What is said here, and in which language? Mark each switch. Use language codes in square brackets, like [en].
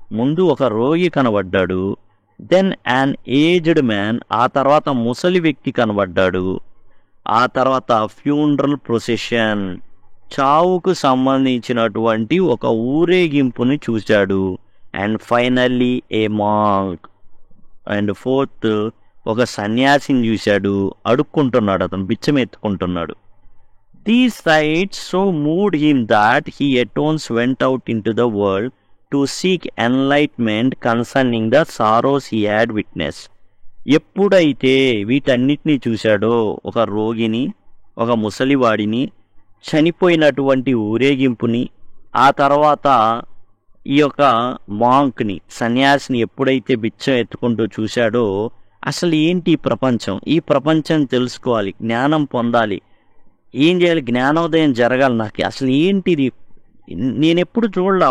[te] ముందు ఒక రోగి కనబడ్డాడు, [en] then an aged man, [te] ఆ తర్వాత ముసలి వ్యక్తి కనబడ్డాడు, ఆ తర్వాత [en] funeral procession, [te] చావుకు సంబంధించినటువంటి ఒక ఊరేగింపుని చూశాడు, [en] and finally a monk, and fourth [te] ఒక సన్యాసిని చూశాడు. అడుక్కుంటున్నాడు, అతను బిచ్చం ఎత్తుకుంటున్నాడు. [en] These sights so moved him that he at once went out into the world to seek enlightenment concerning the sorrows he had witnessed. [te] ఎప్పుడైతే వీటన్నిటినీ చూశాడో, ఒక రోగిని, ఒక ముసలివాడిని, చనిపోయినటువంటి ఊరేగింపుని, ఆ తర్వాత ఈ యొక్క మాంక్ని, సన్యాసిని ఎప్పుడైతే బిచ్చం ఎత్తుకుంటూ చూశాడో, అసలు ఏంటి ఈ ప్రపంచం, ఈ ప్రపంచం తెలుసుకోవాలి, జ్ఞానం పొందాలి, ఏం చేయాలి, జ్ఞానోదయం జరగాలి, నాకు అసలు ఏంటిది, నేనెప్పుడు చూడలా.